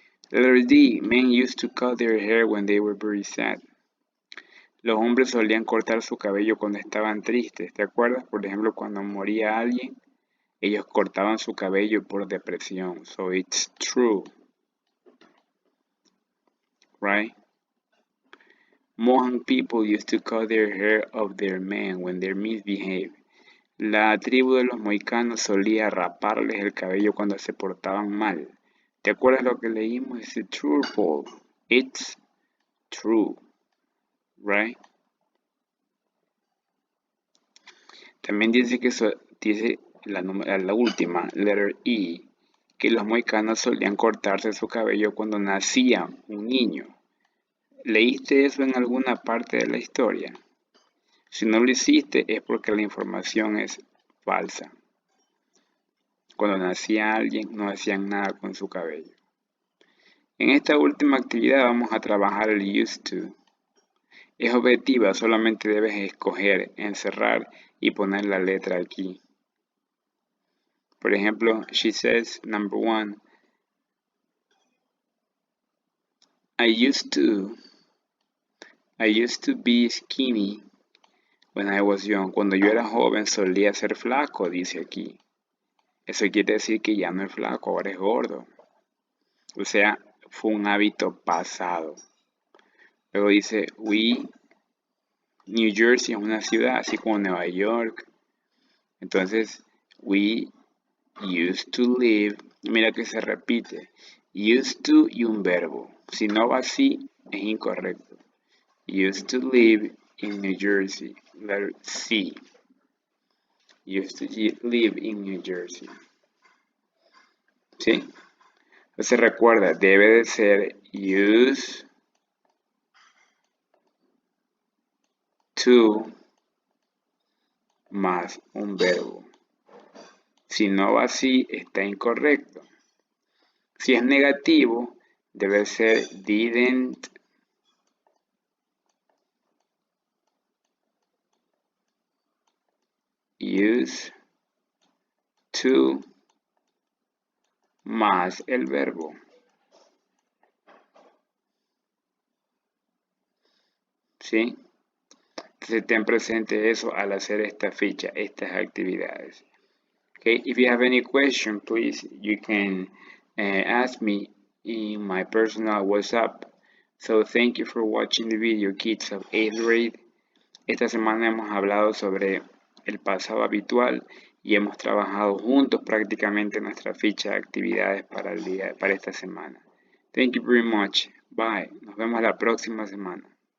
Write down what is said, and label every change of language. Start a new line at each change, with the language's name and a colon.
English: Letter D. Men used to cut their hair when they were very sad.
Spanish: Los hombres solían cortar su cabello cuando estaban tristes. ¿Te acuerdas? Por ejemplo, cuando moría alguien, ellos cortaban su cabello por depresión.
English: So it's true. Right? Mohan people used to cut their hair off their men when they misbehaved.
Spanish: La tribu de los mohicanos solía raparles el cabello cuando se portaban mal. ¿Te acuerdas lo que leímos? ¿Es
English: true or false? It's true. Right?
Spanish: También dice que dice la última, letter E, que los mohicanos solían cortarse su cabello cuando nacía un niño. ¿Leíste eso en alguna parte de la historia? Si no lo hiciste es porque la información es falsa. Cuando nacía alguien no hacían nada con su cabello. En esta última actividad vamos a trabajar el used to. Es objetiva, solamente debes escoger, encerrar y poner la letra aquí. Por ejemplo,
English: she says, number 1, I used to be skinny when I was young.
Spanish: Cuando yo era joven solía ser flaco, dice aquí. Eso quiere decir que ya no es flaco, ahora es gordo. O sea, fue un hábito pasado. Luego dice, New Jersey es una ciudad, así como Nueva York. Entonces,
English: we used to live,
Spanish: mira que se repite, used to y un verbo. Si no va así, es incorrecto.
English: Used to live in New Jersey, letter C. Used to live in New Jersey.
Spanish: ¿Sí? Entonces recuerda, debe de ser used to más un verbo. Si no va así, está incorrecto. Si es negativo, debe ser didn't use to más el verbo. ¿Sí? Entonces ten presente eso al hacer esta ficha, estas actividades.
English: Okay, if you have any question, please, you can ask me in my personal WhatsApp. So thank you for watching the video, kids of 8th grade.
Spanish: Esta semana hemos hablado sobre el pasado habitual y hemos trabajado juntos prácticamente nuestra ficha de actividades para esta semana.
English: Thank you very much. Bye.
Spanish: Nos vemos la próxima semana.